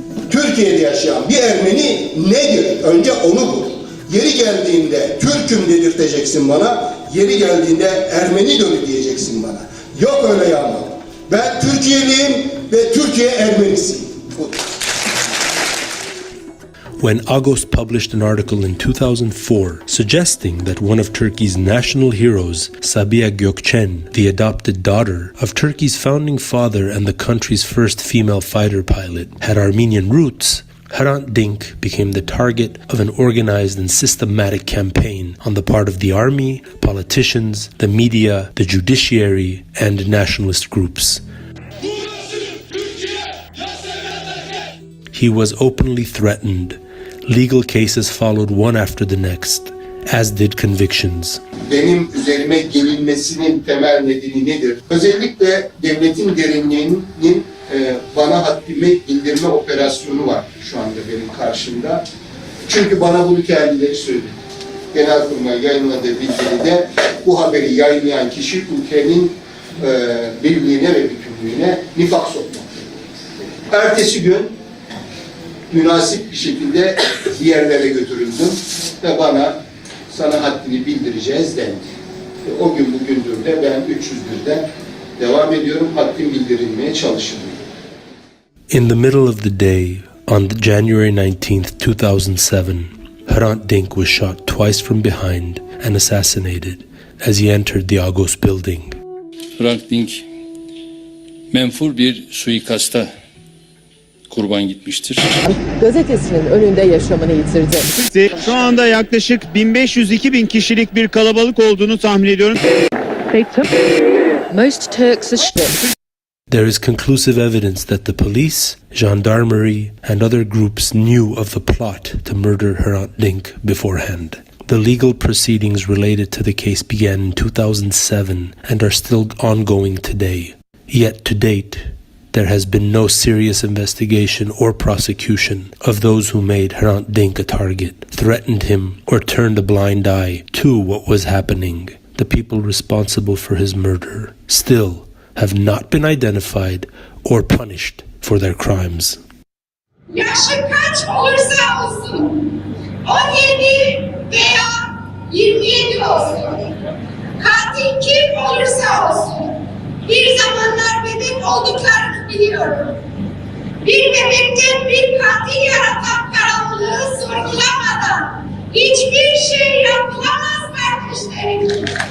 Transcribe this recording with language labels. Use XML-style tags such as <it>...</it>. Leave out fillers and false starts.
<tr>Türkiye'de yaşayan bir Ermeni nedir? Önce onu vur. Yeri geldiğinde Türk'üm dedirteceksin bana, yeri geldiğinde Ermeni dönü diyeceksin bana. Yok öyle yağma. Ben Türkiye'liyim ve Türkiye Ermenisiyim.</tr> <en>When Agos published an article in 2004 suggesting that one of Turkey's national heroes, Sabiha Gökçen, the adopted daughter of Turkey's founding father and the country's first female fighter pilot, had Armenian roots, Hrant Dink became the target of an organized and systematic campaign on the part of the army, politicians, the media, the judiciary, and nationalist groups. He was openly threatened. Legal cases followed one after the next, as did convictions.</en> <tr>Benim üzerime gelinmesinin temel nedeni nedir? Özellikle devletin derinliğinin bana haddimi bildirme operasyonu var şu anda benim karşımda. Çünkü bana bunu kendileri söyledi. Genelkurmay yayınladığı bildiride bu haberi yayınlayan kişi ülkenin birliğine ve bütünlüğüne nifak sokmak. Ertesi gün münasip bir şekilde diğerlere götürüldüm ve sana haddini bildireceğiz dendi. O gün bugündür de ben 301'de Devam ediyorum, haddim bildirilmeye çalışılıyor.</tr> <en>In the middle of the day, on January 19th, 2007, Hrant Dink was shot twice from behind and assassinated as he entered the Agos building.</en> <tr>Hrant Dink menfur bir suikasta kurban gitmiştir. Gazetesinin önünde yaşamını yitirdi. Şu anda yaklaşık 1500-2000 kişilik bir kalabalık olduğunu tahmin ediyorum.</tr> <en>Most Turks are stripped. There is conclusive evidence that the police, gendarmerie, and other groups knew of the plot to murder Hrant Dink beforehand. The legal proceedings related to the case began in 2007 and are still ongoing today. Yet to date, there has been no serious investigation or prosecution of those who made Hrant Dink a target, threatened him, or turned a blind eye to what was happening. The people responsible for his murder still have not been identified or punished for their crimes.</en> <tr>Yaşı kaç olursa olsun, 17 veya 27 olsun, katil kim olursa olsun, bir zamanlar bebek olduklarını biliyorum. Bir bebekten bir katil yaratan karanlığı sorgulamadan hiçbir şey yapılamaz kardeşlerim.</tr>